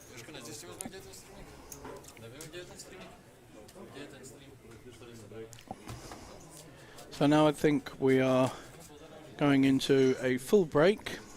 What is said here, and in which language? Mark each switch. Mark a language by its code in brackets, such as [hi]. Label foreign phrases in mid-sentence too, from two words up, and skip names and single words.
[cs] Nakonec zjistíme, kde je ten streaming. Nevím, kde je ten streaming. Kde je ten stream? [en] So now I think we are going into a full break.